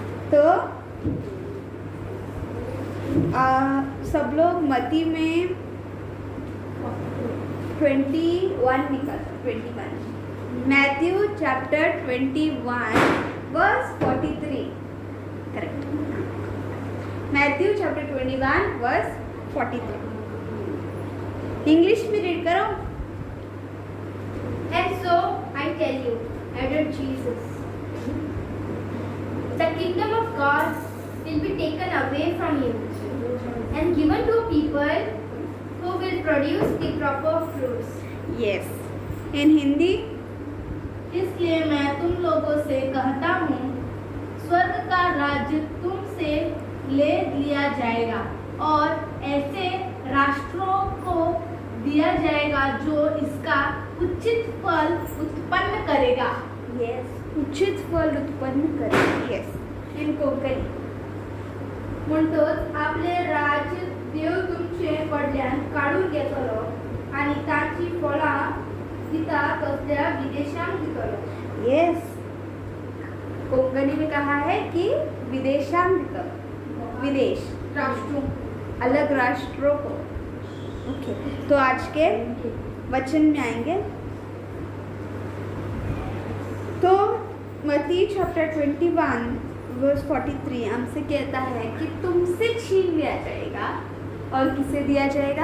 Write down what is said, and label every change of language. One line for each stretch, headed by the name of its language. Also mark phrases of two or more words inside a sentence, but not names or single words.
Hindi: तो सब लोग मती में 21 निकाल 21 मैथ्यू
English: chapter 21 verse 43 correct
Hindi: मैथ्यू
English: chapter 21 verse 43
Hindi: इंग्लिश में रीड करो
English: And so I tell you, added Jesus, the kingdom of God will be taken away from you and given to people who will produce the proper fruits. yes in Hindi
Hindi: इसलिए मैं तुम लोगों से कहता हूँ, स्वर्ग का राज्य तुमसे ले लिया जाएगा और ऐसे राष्ट्रों को दिया जाएगा जो इसका उचित फल उत्पन्न करेगा. यस उचित फल उत्पन्न करेगा. यस इनको करी
Konkani: म्हणतोच आपले राज्य देव तुमचे पडल्यान काढून घेतलो आणि ताची फळां दिता कसल्या विदेशांक दितलो.
Hindi: यस कोंकणी में कहा है कि विदेशांत विदेश राष्ट्रों अलग राष्ट्रों को. ओके तो आज के वचन में आएंगे. तो मत्ती चैप्टर 21 वर्स 43 हमसे कहता है कि तुमसे छीन लिया जाएगा और किसे दिया जाएगा?